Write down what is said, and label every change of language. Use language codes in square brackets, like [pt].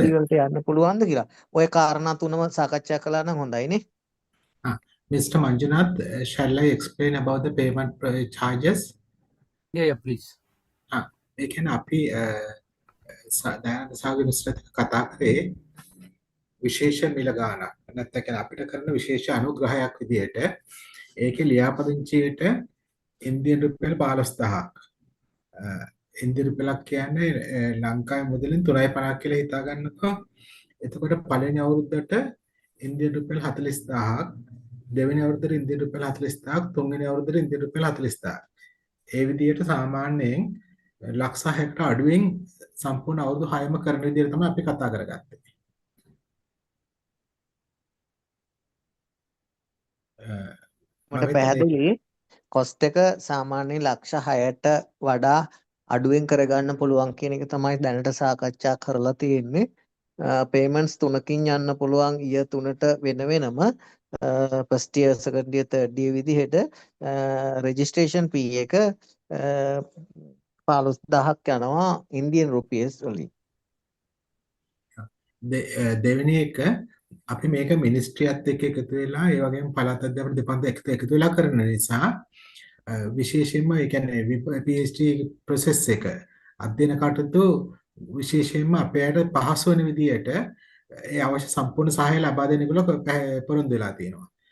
[si] PhD වලට යන්න පුළුවන්ද කියලා. ওই කාරණා තුනම සාකච්ඡා කළා නම් හොඳයිනේ. [en] Mr. Manjunath, shall I explain about the payment charges? Yeah, please. [si] ඒ කියන්නේ අපි දයානන්ද සාගර විශ්ලේෂක කතා කරේ විශේෂ මිල ගාණක්. නැත්නම් කියන්නේ අපිට කරන විශේෂ අනුග්‍රහයක් විදිහට ඒකේ ලියාපදිංචියට ඉන්දියන් රුපියල් 15000ක්. ඉන්දියන් රුපියලක් කියන්නේ ලංකාවේ මුදලින් 3.50 කියලා හිතා ගන්නකෝ. එතකොට පළවෙනි අවුරුද්දට ඉන්දියන් රුපියල් 40000ක්, දෙවෙනි අවුරුද්දට ඉන්දියන් රුපියල් 40000ක්, තුන්වෙනි අවුරුද්දට ඉන්දියන් රුපියල් 40000ක්. ඒ විදිහට සාමාන්‍යයෙන් ලක්ෂ 6කට අඩුවෙන් සම්පූර්ණ අවුරුදු 6ම කරන විදිහට තමයි අපි කතා කරගත්තේ. මට පැහැදිලි cost එක සාමාන්‍යයෙන් ලක්ෂ 6ට වඩා අඩුවෙන් කරගන්න පුළුවන් කියන එක තමයි දැනට සාකච්ඡා කරලා තියෙන්නේ. payments 3කින් යන්න පුළුවන් year 3ට වෙන වෙනම [en] first year second year third year [si] විදිහට registration fee එක 15000ක් යනවා Indian rupees වලින්. දෙවෙනි එක අපි මේක මිනිස්ට්‍රියත් එක්ක එකතු වෙලා ඒ වගේම පළාත් අධ්‍යාපන දෙපාර්තමේන්තුවත් එකතු වෙලා කරන නිසා විශේෂයෙන්ම ඒ කියන්නේ PhD process එක අධ්‍යයන කටයුතු විශේෂයෙන්ම අපේට පහසු වෙන විදියට ඒ අවශ්‍ය සම්පූර්ණ සහාය ලබා දෙන්න ඒගොල්ලෝ පොරොන්දු වෙලා තියෙනවා.